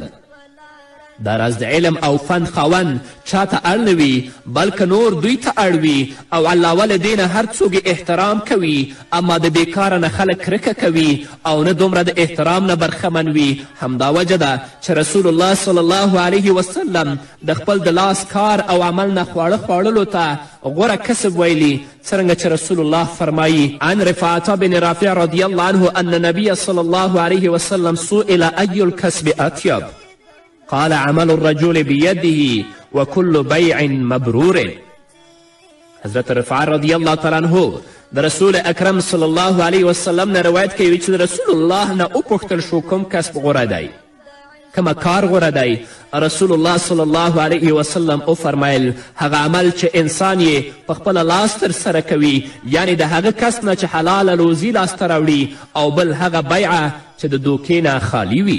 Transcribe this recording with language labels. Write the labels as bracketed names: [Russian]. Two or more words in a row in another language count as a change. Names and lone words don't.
[Pashto] دا راز د علم او فن خاوند چاته اړ نه وي بلکې نور دوی ته اړ وي او علاوه له دې نه هر څوک احترام کوي اما د بیکاره نه خلک کرکه کوي او نه دومره د احترام نه برخمن وي. همدا وجه ده چې [Arabic] رسول الله صلی الله علیه وسلم [Pashto] د خپل د لاس کار او عمل نه خواړه خوړلو ته غوره کسب ویلي، څرنګه چې رسول الله فرمایي [Arabic] عن رفاعة بن رافع رضی الله عنه ان نبی صلی الله علیه وسلم سئل ای الکسب اطیب قال عمل الرجل بيده وكل بيع مبرور. [Pashto] حضرت رفاع [Arabic] رضی الله تعالی عنه [Pashto] د [Arabic] رسول اکرم صلی الله علیه وسلم [Pashto] نه روایت کوي چې د رسول الله نه وپوښتل شو کوم کسب غوره دی، کومه کار غوره دی؟ [Arabic] رسول الله صلی الله علیه وسلم [Pashto] وفرمیل هغه عمل چې انسان یې په خپله لاس ترسره کوي، یعنی د هغه کس نه چې حلاله روزي لاسته راوړي، او بل هغه بیعه چې د دوکې نه خالی وي.